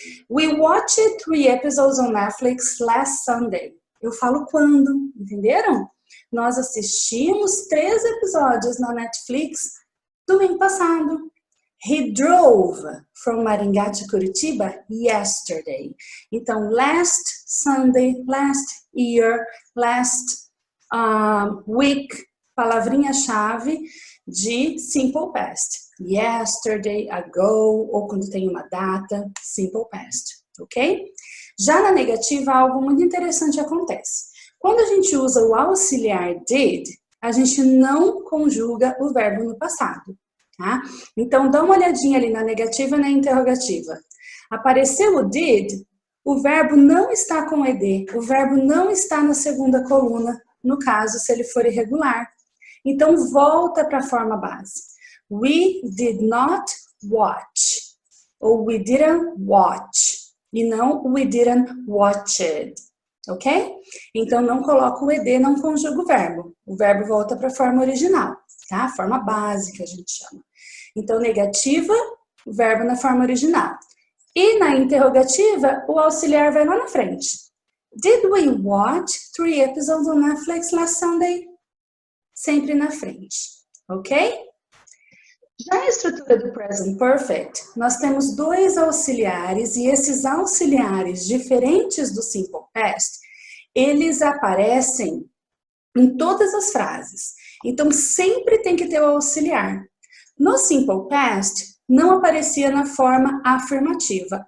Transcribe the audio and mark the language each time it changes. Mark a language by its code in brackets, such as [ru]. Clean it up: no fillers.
[en] We watched 3 episodes on Netflix last Sunday. [pt] Eu falo quando, entenderam? Nós assistimos 3 episódios na Netflix domingo passado. [en] He drove from Maringá to Curitiba yesterday. [pt] Então, [en] last Sunday, last year, last week, [pt] palavrinha-chave de Simple Past. Yesterday, ago, ou quando tem uma data, Simple Past, ok? Já na negativa, algo muito interessante acontece. Quando a gente usa o auxiliar did, a gente não conjuga o verbo no passado. Tá? Então, dá uma olhadinha ali na negativa e na interrogativa. Apareceu o did, o verbo não está com ed, o verbo não está na segunda coluna, no caso, se ele for irregular. Então, volta para a forma base. [en] We did not watch, ou we didn't watch, [pt] e não [en] we didn't watch it, ok? [pt] Então, não coloco o ed, não conjugo o verbo volta para a forma original, tá? Forma básica, a gente chama. Então, negativa, o verbo na forma original. E na interrogativa, o auxiliar vai lá na frente. [en] Did we watch 3 episodes on Netflix last Sunday? [pt] Sempre na frente, ok? Já a estrutura do Present Perfect, nós temos 2 auxiliares e esses auxiliares diferentes do Simple Past, eles aparecem em todas as frases. Então, sempre tem que ter o auxiliar. No Simple Past, não aparecia na forma afirmativa.